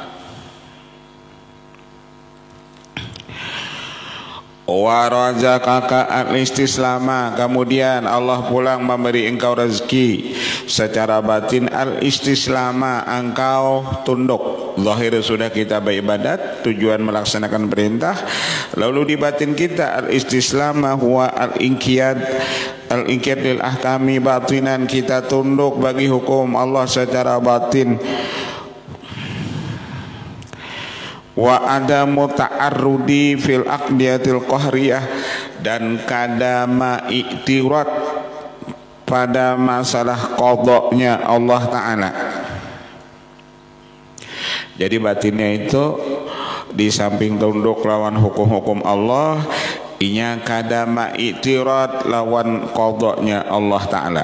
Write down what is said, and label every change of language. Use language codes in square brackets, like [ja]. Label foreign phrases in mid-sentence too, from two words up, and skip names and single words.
[ar] ورزقك الاستسلام, [id] kemudian Allah pulang memberi engkau rezeki secara batin al-istislama, engkau tunduk. zahir sudah kita beribadat, tujuan melaksanakan perintah. [ar] Lalu di batin kita الاستسلام هو الانقياد للأحكام باطنا, [id] kita tunduk bagi hukum Allah secara batin. [ar] وعدم التعرض في الأقضية القهرية, [bjn] dan kadama iktirat pada masalah qadanya Allah Ta'ala. Jadi batinnya itu di samping tunduk lawan hukum-hukum Allah, inya kadama iktirat lawan qadanya Allah Ta'ala.